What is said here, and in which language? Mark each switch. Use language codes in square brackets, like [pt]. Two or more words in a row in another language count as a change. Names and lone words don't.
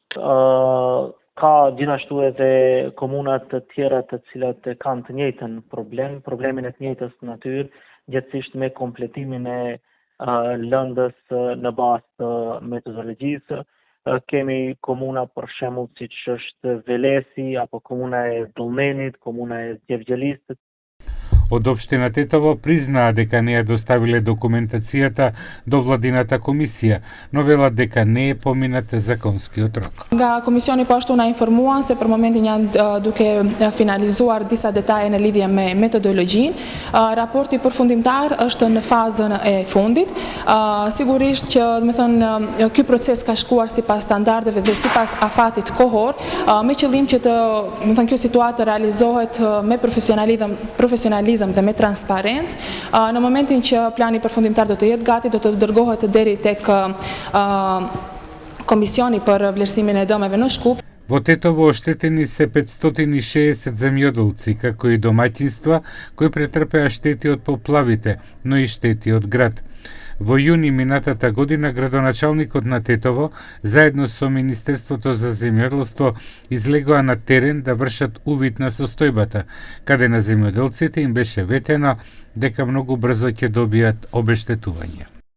[sq] Ka gjithashtu edhe komunat të tjera të cilat kanë të njëjtën problemin e të njëjtës natyrë, gjithsesi me kompletimin e lëndës në bazë të metodologjisë. Kemi komuna për shembull siç është Velesi apo komuna e Dullmenit, komuna e Gjevgjelisë. [mk] Од општина Тетово признаа дека не ја доставиле документацијата до владината комисија, но велат дека не е поминат законскиот рок. [sq] Nga komisioni po ashtu na informuan se për momentin janë duke finalizuar disa detaje në lidhje me metodologjinë. Raporti përfundimtar është në fazën e fundit. Sigurisht që, ky proces ka shkuar sipas standardeve dhe sipas afatit kohor, me qëllim që kjo situatë realizohet me profesionalizëm dhe me transparencë. Në momentin që plani përfundimtar do të jetë gati, do të dërgohet deri tek komisioni për vlerësimin e dëmeve në Shkup. [mk] Во Тетово оштетени се 560 земјоделци, како и домаќинства кои претрпеа штети од поплавите, но и штети од град. Во јуни минатата година градоначалникот на Тетово, заедно со Министерството за земјоделство, излегоа на терен да вршат увид на состојбата, каде на земјоделците им беше ветено дека многу брзо ќе добијат обештетување.